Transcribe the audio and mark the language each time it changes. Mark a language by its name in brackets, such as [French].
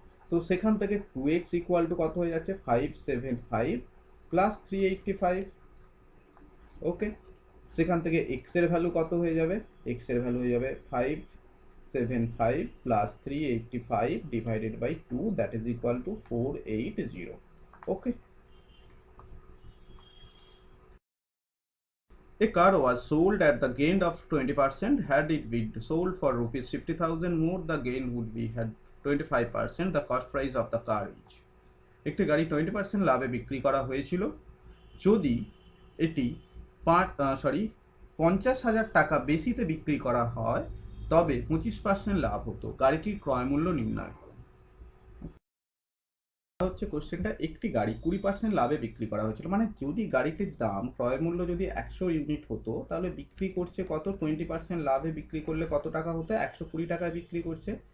[Bangla] তো সেখান থেকে 2x ইকুয়াল টু কত হয়ে যাচ্ছে, 575 প্লাস 385। ওকে, সেখান থেকে x এর ভ্যালু কত হয়ে যাবে, x এর ভ্যালু হয়ে যাবে 575 plus 385 divided by 2, [English] That is equal to 480। [Bangla] Okay, [English] A car was sold at the gain of 20%. Had it been sold for rupees 50,000 more, the gain would be had 25% the cost price of the car each. [Bangla] একটি গাড়ি 20% লাভে বিক্রি করা হয়েছিল যদি এটি 50,000 টাকা বেশিতে বিক্রি করা হয় তবে 25% লাভ হতো। গাড়িটির ক্রয় মূল্য নির্ণয় করো। হচ্ছে কোশ্চেনটা, একটি গাড়ি 20% লাভে বিক্রি করা হয়েছিল, মানে যদি গাড়িটির দাম ক্রয় মূল্য যদি 100 ইউনিট হতো তাহলে বিক্রি করছে কত, 20% লাভে বিক্রি করলে কত টাকা হতো, 120 টাকায় বিক্রি করছে।